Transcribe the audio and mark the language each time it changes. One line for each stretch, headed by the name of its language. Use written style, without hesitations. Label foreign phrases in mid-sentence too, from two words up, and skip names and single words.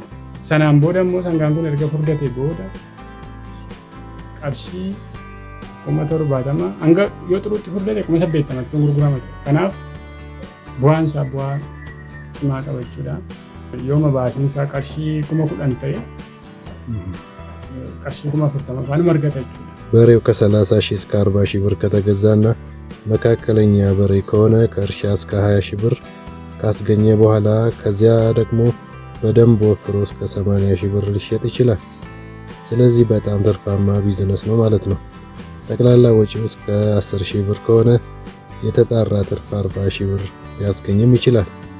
Oromo: Sanaan booda immoo sangaan kun erga furdatee booda qarshii 70,000 hanga yoo xuruutti furdate 80,000tti gurgurama. Kanaaf bu'aan isaa bu'aa cimaa qaba jechuudha. Yooma baasiin isaa qarshii 10,000 ta'e qarshii 40,000 faana argata jechuudha.
Amharic: በሬው ከ30 ሺህ እስከ 40 ሺህ ብር ከተገዛና መካከለኛ በሬ ከሆነ ከእርሻ እስከ 20 ሺህ ብር ካስገኘ በኋላ ከዚያ ደግሞ በደንብ ወፍሮ እስከ 80 ሺህ ብር ሊሸጥ ይችላል። ስለዚህ በጣም ትርፋማ ቢዝነስ ነው ማለት ነው። ጠቅላላ ወጪው እስከ 10 ሺህ ብር ከሆነ የተጣራ ትርፍ 40 ሺህ ብር ሊያስገኝም ይችላል።